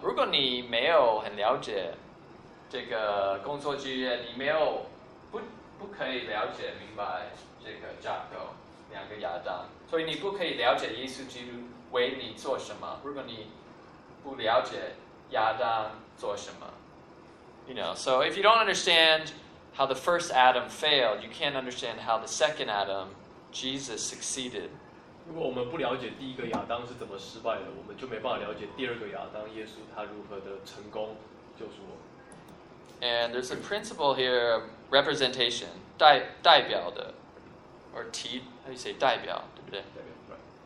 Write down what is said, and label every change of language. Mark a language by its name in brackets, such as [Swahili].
[Chinese] 如果你没有很了解这个工作职业，你没有 不可以了解明白这个架构，两个亚当，所以你不可以了解耶稣基督为你做什么。如果你不了解亚当做什么， [English] you know. So if you don't understand how the first Adam failed, you can't understand how the second Adam, Jesus, succeeded. [Chinese] 如果我们不了解第一个亚当是怎么失败的，我们就没办法了解第二个亚当耶稣他如何的成功救赎我。 [English] And there's a principle here, representation, 代表的 ，or 提 ，how you say 代表， [Chinese] 对不对？代表。